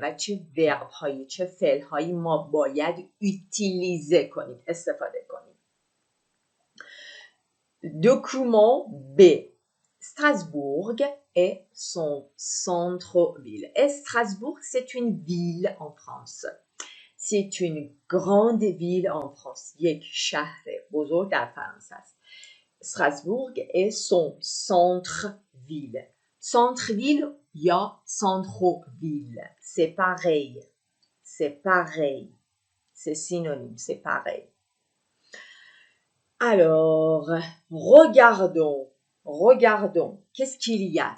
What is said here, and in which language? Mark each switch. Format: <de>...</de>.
<fa>و چه verb هایی چه فعل هایی ما باید utiliser کنیم، استفاده کنیم.</fa> <fr>Document B. Strasbourg est son centre-ville. Et Strasbourg, c'est une ville en France. C'est une grande ville en France.</fr> <fa>یک شهر بزرگ در فرانسه است.</fa> <fr>Strasbourg est son centre-ville. Centre-ville یا centre-ville. C'est pareil. C'est pareil. C'est synonyme, c'est pareil. Alors, regardons. Qu'est-ce qu'il y a?</fr>